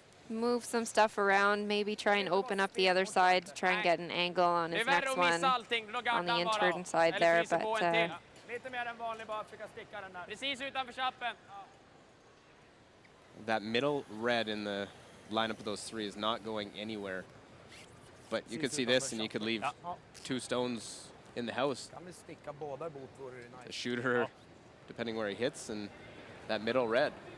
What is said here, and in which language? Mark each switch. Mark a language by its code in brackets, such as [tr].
[en] Move some stuff around, maybe try and open up the other side to try and get an angle on his next one on the in-turn side there, but [sv] Lite mer än vanligt bara försöka sticka den där. Precis utanför chappen. [en] That middle red in the lineup of those three is not going anywhere. But you could see this and you could leave 2 stones in the house. [sv] Kan vi sticka båda bort vore det [en] The [sv] nice. [en] shooter, depending where he hits, and that middle red.